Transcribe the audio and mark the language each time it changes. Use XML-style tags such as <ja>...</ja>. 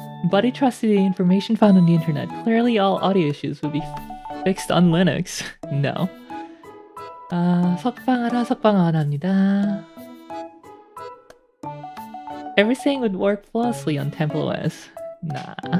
<en>But he trusted the information found on the internet. Clearly all audio issues would be fixed on Linux. No.</en> <ko>석방하라 석방하랍니다.</ko> <en>Everything would work flawlessly on Temple OS. Nah.</en>